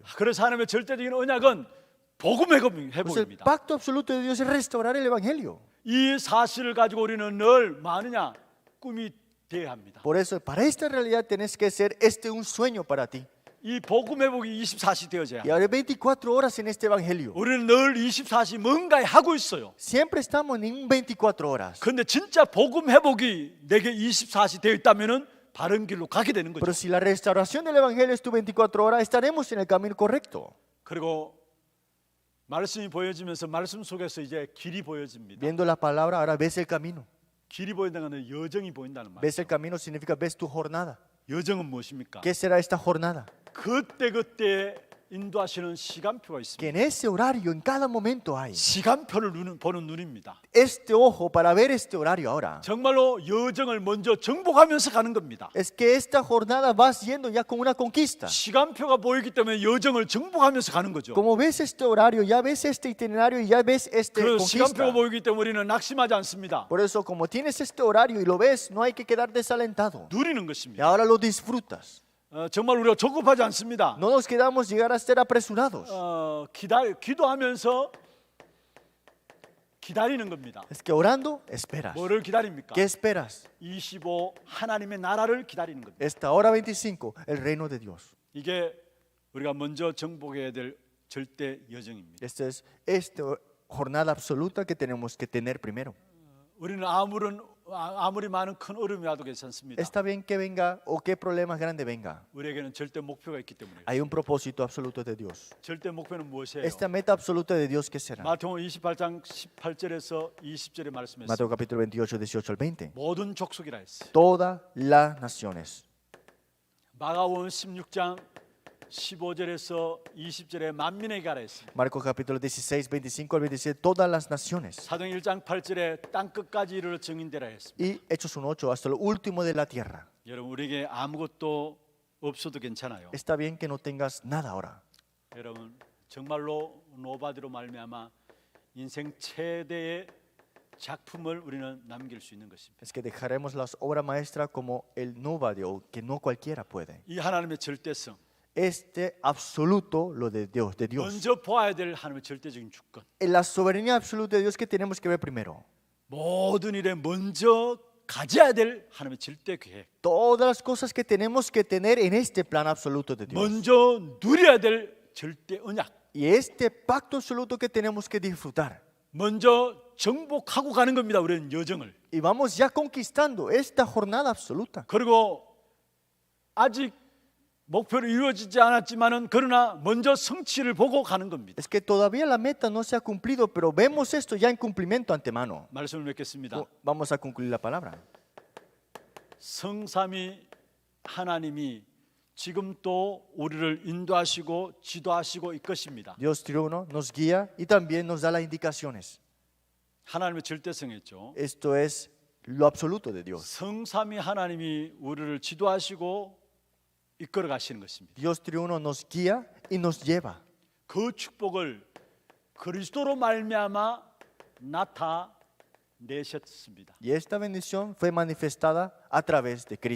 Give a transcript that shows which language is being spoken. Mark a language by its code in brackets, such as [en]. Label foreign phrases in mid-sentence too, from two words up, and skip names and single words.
[ko] 그래서 하나님의 절대적인 언약은 복음 [es] Pues el [ko] 회복입니다. [es] pacto absoluto de Dios es restaurar el Evangelio. [ko] 이 사실을 가지고 우리는 늘 마느냐 꿈이 돼야 합니다. [es] Por eso, para esta realidad tenés que ser un sueño para ti. [ko] 이 복음 회복이 24시 되어져야 [es] Y [ko] 합니다. [es] ahora 24 horas en este Evangelio. [ko] 우리는 늘 24시 뭔가 하고 있어요. [es] Siempre estamos en un 24 horas. [ko] 근데 진짜 복음 회복이 내게 24시 되어 있다면은 바른 길로 가게 되는 [es] Pero [ko] 거죠. [es] si la restauración del Evangelio es tu 24 horas, estaremos en el camino correcto. [ko] 그리고 말씀이 보여지면서 말씀 속에서 이제 길이 보여집니다. [es] Viendo la palabra, ahora ves el camino. [ko] 길이 보인다는 건 여정이 보인다는 말. [es] Ves el camino significa ves tu jornada. [ko] 여정은 무엇입니까? [es] ¿Qué será esta jornada? [ko] 그때 인도하시는 시간표가 있습니다. [es] Que en ese horario, en cada momento hay. [ko] 시간표를 보는 눈입니다. [es] Este ojo para ver este horario ahora. [ko] 정말로 여정을 먼저 정복하면서 가는 겁니다. [es] Es que esta jornada vas yendo ya con una conquista. [ko] 시간표가 보이기 때문에 여정을 정복하면서 가는 거죠. [es] Como ves este horario, ya ves este itinerario y ya ves este [ko] 그 [es] conquista. [ko] 시간표가 보이기 때문에 우리는 낙심하지 않습니다. [es] Por eso, como tienes este horario y lo ves, no hay que quedar desalentado. [ko] 누리는 [es] Y [ko] 것입니다. [es] ahora lo disfrutas. [ko] 정말 우리가 조급하지 않습니다. [es] No nos quedamos llegar a ser apresurados. [ko] 기도하면서 기다리는 겁니다. [es] Es que orando, esperas. [ko] 뭐를 기다립니까? [es] ¿Qué esperas? [ko] 25 하나님의 나라를 기다리는 겁니다. [es] Esta hora 25, el reino de Dios. [ko] 이게 우리가 먼저 정복해야 될 절대 여정입니다. [es] Esta es esta jornada absoluta que tenemos que tener primero. [ko] 우리는 아무리 많은 큰 어려움이 와도 괜찮습니다. [es] Está bien que venga o qué problema grande venga. [ko] 우리에게는 절대 목표가 있기 때문에. [es] Hay un propósito absoluto de Dios. [ko] 절대 목표는 무엇이에요? [es] Esta meta absoluta de Dios, ¿qué será? [ko] 마태복음 28장 18절에서 20절에 말씀했어요. [es] Mateo capítulo 28, 18 al 20. [ko] 모든 족속이라 했어요. [es] Todas las naciones. [ko] 마가복음 16장 15절에서 20절에 만민에게 가라 했습니다. [es] Marcos capítulo 16, 25 al 27. Todas las naciones. [ko] 사도행 1장 8절에 땅 끝까지 이르러 증인되라 했습니다. [es] Y Hechos 1:8 hasta lo último de la tierra. [ko] 여러분 우리에게 아무것도 없어도 괜찮아요. [es] Está bien que no tengas nada ahora. [ko] 여러분 정말로 노바디로 말미암아 인생 최대의 작품을 우리는 남길 수 있는 것입니다. [es] Es que dejaremos las obras maestras como el nobody o que no cualquiera puede. [ko] 이 하나님의 절대성, [es] Este absoluto, lo de Dios, [ko] 먼저 보아야 될 하나님의 절대적인 주권. [es] En la soberanía absoluta de Dios que tenemos que ver primero. [ko] 모든 일에 먼저 가져야 될 하나님의 절대 계획. [es] Todas las cosas que tenemos que tener en este plan absoluto de Dios. [ko] 먼저 누려야 될 절대 언약. [es] Y este pacto absoluto que tenemos que disfrutar. [ko] 먼저 정복하고 가는 겁니다. 우리는 여정을. [es] Y vamos ya conquistando esta jornada absoluta. [ko] 그리고 아직 목표로 이루어지지 않았지만은 그러나 먼저 성취를 보고 가는 겁니다. [es] Es que todavía la meta no se ha cumplido, pero vemos esto ya en cumplimiento antemano. [ko] 말씀을 맺겠습니다. [es] Vamos a concluir la palabra. [ko] 성삼위 하나님이 지금 또 우리를 인도하시고 지도하시고 이끄십니다. [es] Dios triuno nos guía y también nos da las indicaciones. [ko] 하나님의 절대성이죠. [es] Esto es lo absoluto de Dios. [ko] 성삼위 하나님이 우리를 지도하시고 이끌어 가시는 것입니다. [es] Dios triuno nos guía y nos lleva. [ko] 그 축복을 그리스도로 말미암아 나타내셨습니다. [es] Y esta bendición fue manifestada a través de Cristo.